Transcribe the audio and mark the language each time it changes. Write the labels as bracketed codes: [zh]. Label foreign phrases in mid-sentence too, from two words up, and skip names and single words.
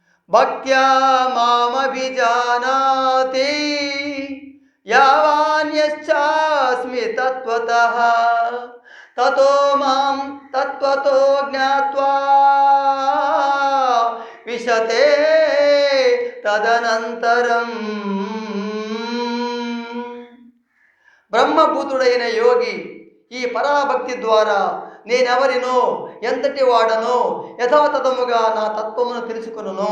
[sa] భక్త్యా మామభిజానాతి యావాన్యశ్చాస్మి తత్వతః తతో మాం తత్వతో జ్ఞాత్వా విశతే తదనంతరం. [te] బ్రహ్మభూతుడైన యోగి ఈ పరాభక్తి ద్వారా నేనెవరినో ఎంతటి వాడనో యథాతథముగా నా తత్వమును తెలుసుకును.